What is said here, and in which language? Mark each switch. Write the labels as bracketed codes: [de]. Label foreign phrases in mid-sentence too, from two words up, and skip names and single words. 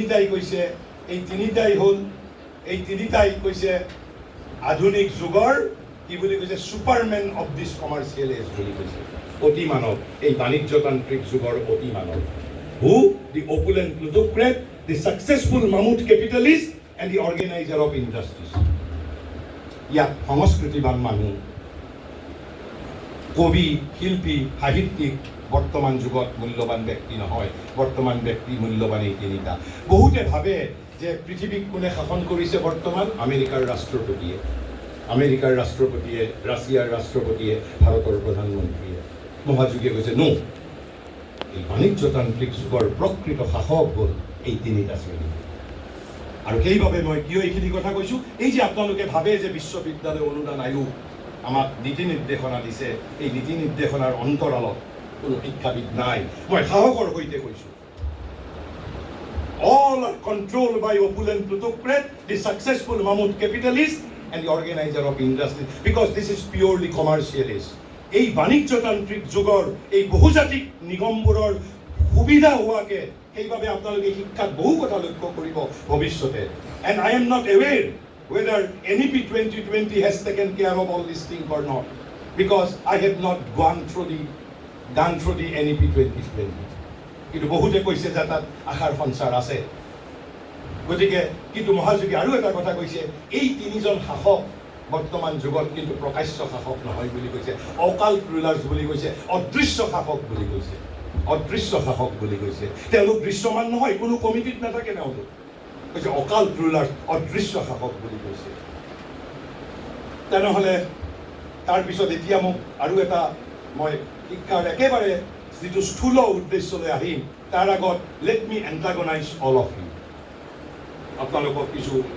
[as] তিনিটাই কৈছে আধুনিক যুগৰ কি বুলি কৈছে [en] Superman of this commercial age [as] বুলি কৈছে অতি মানৱ এই বাণিজ্যতান্ত্ৰিক যুগৰ অতি মানৱ [en] who the opulent plutocrat the successful mammoth capitalist and the organizer of industries. [as] ইয়াত সংস্কৃতিবান মানুহ কবি শিল্পী সাহিত্যিক বৰ্তমান যুগত মূল্যৱান ব্যক্তি নহয় বৰ্তমান ব্যক্তি মূল্যৱান এই তিনিটা বহুতে ভাবে যে পৃথিৱীক কোনে শাসন কৰিছে বৰ্তমান আমেৰিকাৰ ৰাষ্ট্ৰপতিয়ে ৰাছিয়াৰ ৰাষ্ট্ৰপতিয়ে ভাৰতৰ প্ৰধানমন্ত্ৰীয়ে মহাযোগীয়ে কৈছে নো এই বাণিজ্যতান্ত্ৰিক যুগৰ প্ৰকৃত শাসক হ'ল এই তিনিটা শ্ৰেণী আৰু সেইবাবে মই কিয় এইখিনি কথা কৈছোঁ এই যে আপোনালোকে ভাবে যে বিশ্ববিদ্যালয় অনুদান আয়োগ আমাক নীতি নিৰ্দেশনা দিছে এই নীতি নিৰ্দেশনাৰ অন্তৰালত কোনো শিক্ষাবিদ নাই মই সাহসৰ সৈতে কৈছোঁ [en] all are controlled by opulent plutocrat the successful mammoth capitalist and the organizer of industry because this is purely commercialist [as] এই বাণিজ্যতান্ত্ৰিক যুগৰ এই বহুজাতিক নিগমবোৰৰ সুবিধা হোৱাকে সেইবাবে আপোনালোকে শিক্ষাত বহু কথা লক্ষ্য কৰিব ভৱিষ্যতে [en] and I am not aware whether NEP 2020 has taken care of all these things or not because I have not gone through the NEP 2020 [as] কিন্তু বহুতে কৈছে যে তাত আশাৰ সঞ্চাৰ আছে গতিকে কিন্তু মহাযোগী আৰু এটা কথা কৈছে এই তিনিজন শাসক বৰ্তমান যুগত কিন্তু প্ৰকাশ্য শাসক নহয় বুলি কৈছে [en] occult rulers [as] বুলি কৈছে অদৃশ্য শাসক বুলি কৈছে তেওঁলোক দৃশ্যমান নহয় কোনো কমিটিত নাথাকে তেওঁলোক কৈছে [en] occult rulers [as] অদৃশ্য শাসক বুলি কৈছে তেনেহ'লে তাৰপিছত এতিয়া মোক আৰু এটা মই শিক্ষাৰ একেবাৰে যিটো স্থূল উদ্দেশ্যলৈ আহিম তাৰ আগত [en] let me antagonize all of you [as] আপোনালোকক কিছু